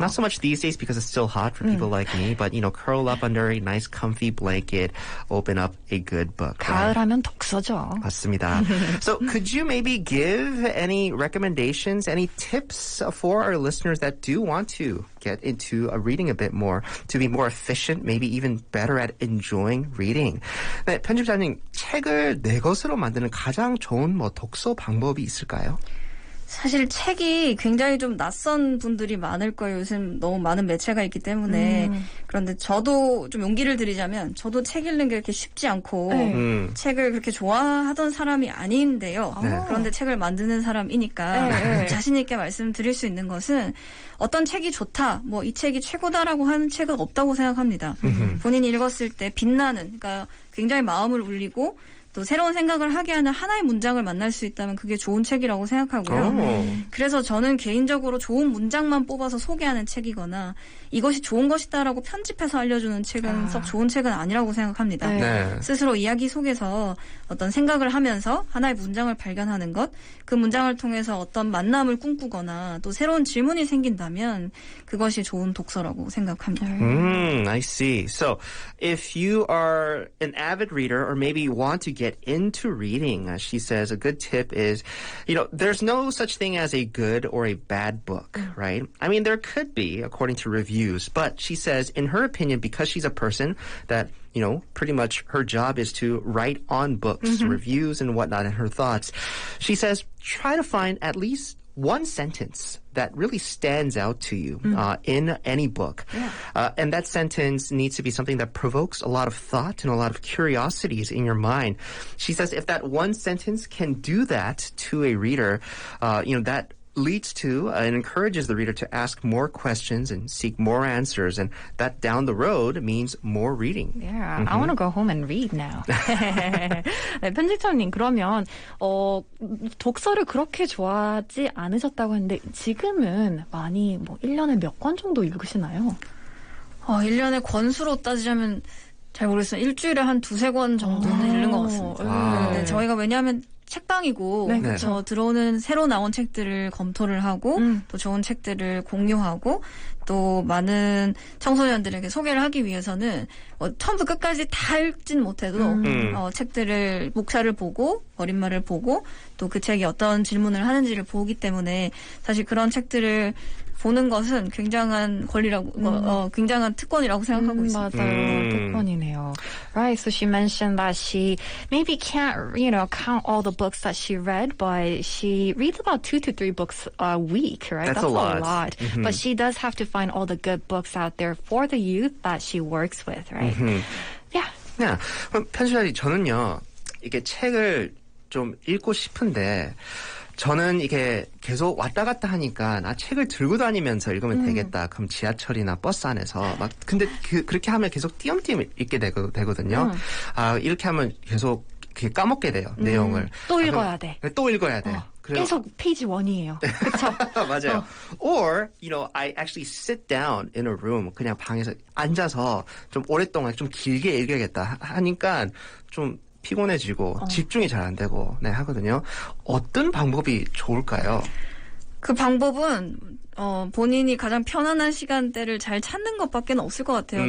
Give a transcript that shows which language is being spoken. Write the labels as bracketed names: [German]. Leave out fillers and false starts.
[English] Not so much these days because it's still hot for people like me, but curl up under a nice, comfy blanket, open up a good book. [Korean] 가을하면 독서죠. 맞습니다. [English] So, could you maybe give any recommendations, any tips for our listeners that do want to get into reading a bit more, to be more efficient, maybe even better at enjoying reading? [Korean] 네, 편집자님, 책을 내 것으로 만드는 가장 좋은 독서 방법이 있을까요? 사실 책이 굉장히 좀 낯선 분들이 많을 거예요. 요즘 너무 많은 매체가 있기 때문에. 그런데 저도 좀 용기를 드리자면 저도 책 읽는 게 그렇게 쉽지 않고 책을 그렇게 좋아하던 사람이 아닌데요. 그런데 책을 만드는 사람이니까 자신 있게 말씀드릴 수 있는 것은 어떤 책이 좋다, 이 책이 최고다라고 하는 책은 없다고 생각합니다. 본인이 읽었을 때 빛나는, 그러니까 굉장히 마음을 울리고 또 새로운 생각을 하게 하는 하나의 문장을 만날 수 있다면 그게 좋은 책이라고 생각하고요. 그래서 저는 개인적으로 좋은 문장만 뽑아서 소개하는 책이거나 이것이 좋은 것이다라고 편집해서 알려주는 책은 썩 좋은 책은 아니라고 생각합니다. 네. 스스로 이야기 속에서 어떤 생각을 하면서 하나의 문장을 발견하는 것, 그 문장을 통해서 어떤 만남을 꿈꾸거나 또 새로운 질문이 생긴다면 그것이 좋은 독서라고 생각합니다. [English] I see. So, if you are an avid reader or maybe want to get into reading, as she says, a good tip is, there's no such thing as a good or a bad book, right? I mean, there could be, according to reviews, but she says, in her opinion, because she's a person that pretty much her job is to write on books, reviews and whatnot, and her thoughts. She says, try to find at least one sentence that really stands out to you in any book. Yeah. And that sentence needs to be something that provokes a lot of thought and a lot of curiosities in your mind. She says if that one sentence can do that to a reader, that leads to and encourages the reader to ask more questions and seek more answers, and that down the road means more reading. Yeah, I want to go home and read now. [Korean] 네, 편집장님, 그러면 독서를 그렇게 좋아하지 않으셨다고 했는데 지금은 많이 1년에 몇 권 정도 읽으시나요? 1년에 권수로 따지자면 잘 모르겠어요. 일주일에 한 2-3권 정도는 읽는 것 같습니다. 네, 저희가 왜냐하면 책방이고 저 들어오는 새로 나온 책들을 검토를 하고 또 좋은 책들을 공유하고 또 많은 청소년들에게 소개를 하기 위해서는 처음부터 끝까지 다 읽진 못해도 책들을 목차를 보고 어린말을 보고 또 그 책이 어떤 질문을 하는지를 보기 때문에 사실 그런 책들을 보는 것은 굉장한 권리라고, 굉장한 특권이라고 생각하고 있습니다. 맞아요. 특권이네요. [English] Right, so she mentioned that she maybe can't, count all the books that she read, but she reads about 2 to 3 books a week, right? That's a lot. But she does have to find all the good books out there for the youth that she works with, right? Yeah. [Korean] 그럼 편집자님, 저는요, 이게 책을 좀 읽고 싶은데 저는 이게 계속 왔다 갔다 하니까 책을 들고 다니면서 읽으면 되겠다. 그럼 지하철이나 버스 안에서 막 근데 그렇게 하면 계속 띄엄띄엄 읽게 되거든요. 이렇게 하면 계속 까먹게 돼요. 내용을. 또 읽어야 돼. 또 읽어야 돼요. 계속 페이지 1이에요. 그렇죠? 맞아요. [English] Or, I actually sit down in a room. [Korean] 그냥 방에서 앉아서 좀 오랫동안 좀 길게 읽어야겠다 하니까 좀 피곤해지고 집중이 잘 안 되고 하거든요. 어떤 방법이 좋을까요? 그 방법은 본인이 가장 편안한 시간대를 잘 찾는 것밖에 없을 것 같아요.